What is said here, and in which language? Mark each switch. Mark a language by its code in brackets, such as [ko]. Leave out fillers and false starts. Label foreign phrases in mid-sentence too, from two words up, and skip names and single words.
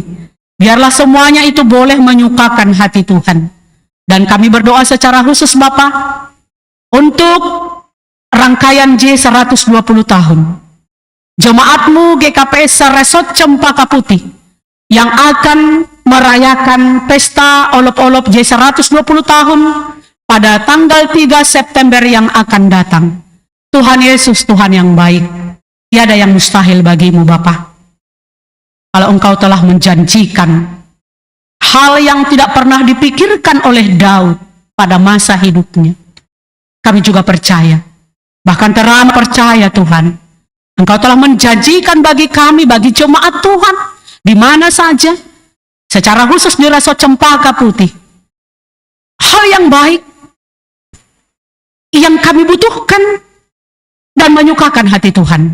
[id] Biarlah semuanya itu boleh menyukakan hati Tuhan. Dan kami berdoa secara khusus Bapa untuk rangkaian J120 tahun. Jemaat-Mu GKPS Resort Cempaka Putih yang akan merayakan pesta olop-olop J120 tahun pada tanggal 3 September yang akan datang. Tuhan Yesus, Tuhan yang baik, tiada yang mustahil bagimu Bapa. Kalau Engkau telah menjanjikan hal yang tidak pernah dipikirkan oleh Daud pada masa hidupnya, kami juga percaya, bahkan teramat percaya Tuhan, Engkau telah menjanjikan bagi kami, bagi jemaat Tuhan, di mana saja, secara khusus di Resort Cempaka Putih, hal yang baik, yang kami butuhkan, dan menyukakan hati Tuhan.